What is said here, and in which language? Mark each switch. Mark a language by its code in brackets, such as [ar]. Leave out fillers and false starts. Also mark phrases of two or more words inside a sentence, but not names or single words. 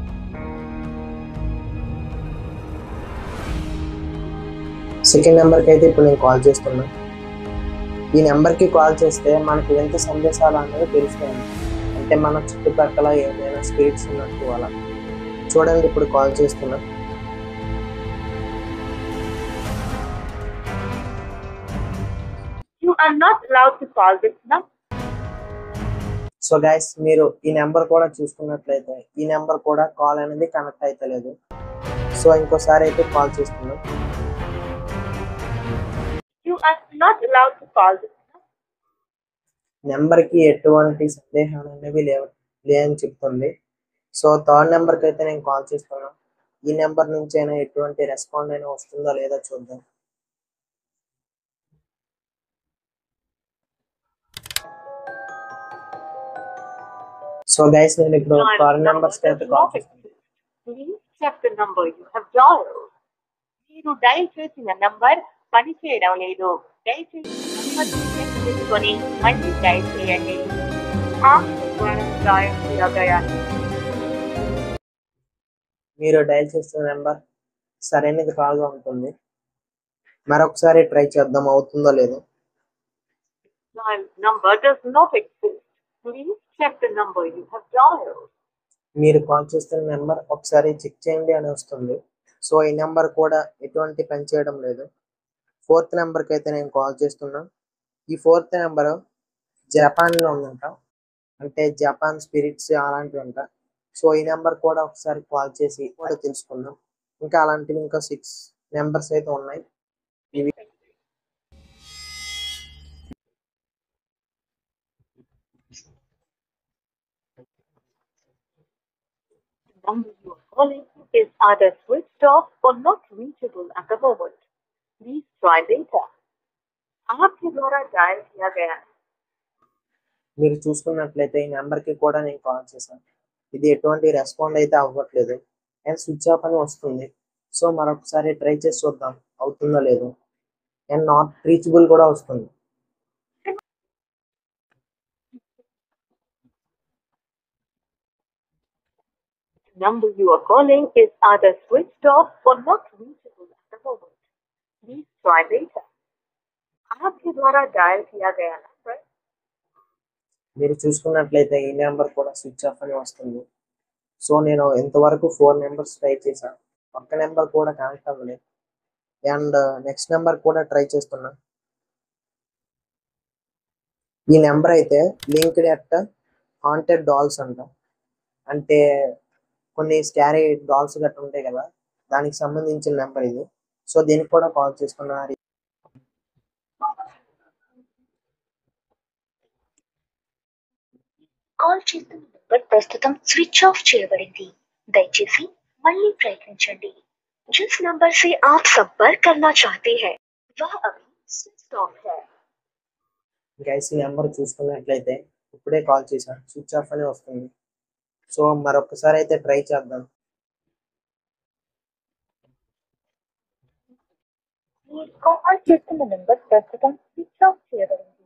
[en] second number-ki [te] అయితే ఇప్పుడు నేను కాల్ చేస్తున్నా. ఈ నెంబర్కి కాల్ చేస్తే మనకి ఎంత సందేశాలు అనేది తెలుస్తాయి. అంటే మన చుట్టుపక్కల ఏమైనా స్పిరిట్స్ ఉన్నట్టు అలా. చూడండి, ఇప్పుడు కాల్ చేస్తున్నా. [en] You are not allowed to call this number. So guys, [te] మీరు ఈ నెంబర్ కూడా చూసుకున్నట్లయితే ఈ నెంబర్ కూడా కాల్ అనేది కనెక్ట్ అయితే లేదు. సో ఇంకోసారి అయితే కాల్ చేస్తున్నాం. [en] You are not allowed to call this number. [te] నెంబర్కి ఎటువంటి సందేహాలు అనేవి లేని చెప్తుంది. సో [en] third number-ki [te] అయితే నేను కాల్ చేస్తున్నాను. ఈ నెంబర్ నుంచి అయినా ఎటువంటి రెస్పాండ్ అయినా వస్తుందో లేదో చూద్దాం. [en] So guys, [te] నేను ఇప్పుడు [en] third numbers-ki [te] అయితే కాల్ చేస్తున్నాను. [en] Please check the number you have dialed. [te] మీరు డైల్ చేసిన నంబర్ పనిచేయడం లేదు. దయచేసి [en] number check [te] చేసుకొని మళ్ళీ డైల్ చేయండి. [hi] డైల్ किया गया है. [te] మీరు డైల్ చేస్తున్న నెంబర్ సరైనది కాదుగా ఉంటుంది. మరొకసారి ట్రై చేద్దాం, అవుతుందో లేదో. [en] Dial number does not exist. Please check the number you have dialed. [te] మీరు కాల్ చేస్తున్న నెంబర్ ఒకసారి చెక్ చేయండి అని వస్తుంది. సో ఈ నెంబర్ కూడా ఎటువంటి పని చేయడం లేదు. [en] fourth number-ki [te] అయితే నేను కాల్ చేస్తున్నా. ఈ [en] fourth number [te] జపాన్లో ఉందంట. అంటే జపాన్ స్పిరిట్స్ అలాంటివి అంట. సో ఈ నెంబర్ కూడా ఒకసారి కాల్ చేసి కూడా తెలుసుకుందాం. ఇంకా అలాంటివి ఇంకా 6 నెంబర్స్ అయితే ఉన్నాయి. ఇవి [en] The number you are calling is either switched off or not reachable at the moment. Please try later. [hi] आपके द्वारा डायल किया गया है. [te] మీరు చూసుకున్నట్లయితే ఈ నెంబర్కి కూడా నేను కాల్ చేశాను. ఇది ఎటువంటి రెస్పాండ్ అయితే అవ్వట్లేదు [en] and switch off [te] అని వస్తుంది. సో మరొకసారి ట్రై చేసి చూద్దాం, అవుతుందో లేదో. [en] and not reachable [te] కూడా వస్తుంది. [en] The number you are calling is either switched off or not reachable at the moment. Please try later. [hi] आपके द्वारा डायल किया गया नंबर. [te] మీరు చూసుకున్నట్లయితే ఈ నెంబర్ కూడా [en] switch off [te] అని వస్తుంది. సో నేను ఇంతవరకు 4 [en] numbers try [te] చేశాను, ఒక్క నెంబర్ కూడా కనెక్ట్ అవ్వలేదు. [en] and next number [te] కూడా ట్రై చేస్తున్నా. ఈ నెంబర్ అయితే [en] linked at haunted dolls [te] అంట. అంటే కొన్ని [en] scary dolls [te] గట్రా ఉంటాయి కదా, దానికి సంబంధించిన నెంబర్ ఇది. సో దీనికి కూడా కాల్ చేసుకున్నారు. కాల్ చేస్తున్న నంబర్ ప్రస్తుతం [en] switch off [te] చేయబడింది. దయచేసి మళ్ళీ ప్రయత్నించండి. [hi] जिस नंबर से आप संपर्क करना चाहते हैं वह अभी [en] switch off [hi] है. [te] గైస్, ఈ నెంబర్ చూసుకున్నట్లయితే ఇప్పుడే కాల్ చేశాను, [en] switch off [te] అని వస్తుంది. సో మరొకసారి అయితే ట్రై చేద్దాం. మీరు కాల్ చేస్తున్న నెంబర్ ప్రస్తుతం [en] switch off [te] చేయబడింది.